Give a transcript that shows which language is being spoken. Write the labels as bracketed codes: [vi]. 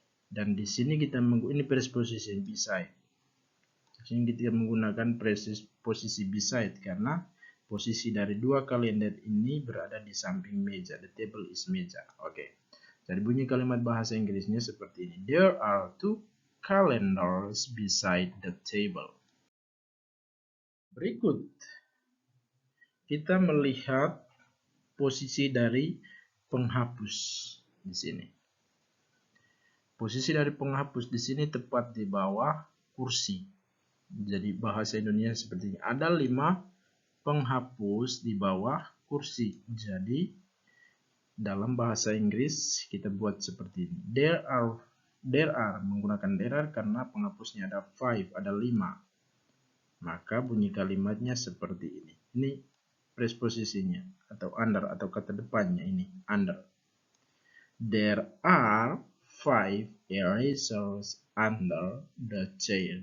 [id] Dan di sini kita menggunakan ini presposisi beside. Sini kita menggunakan posisi beside karena posisi dari dua kalender ini berada di samping meja. [en] The table is [id] meja. Oke. Jadi bunyi kalimat bahasa Inggrisnya seperti ini. [en] There are two calendars beside the table. [id] Berikut kita melihat posisi dari penghapus di sini. Posisi dari penghapus di sini tepat di bawah kursi. Jadi bahasa Indonesia seperti ini. Ada 5 penghapus di bawah kursi. Jadi dalam bahasa Inggris kita buat seperti ini. [en] There are [id] menggunakan [en] there are [id] karena penghapusnya ada 5, ada 5. Maka bunyi kalimatnya seperti ini. Ini presposisinya atau under atau kata depannya ini under. [en] There are 5 erasers under the chair.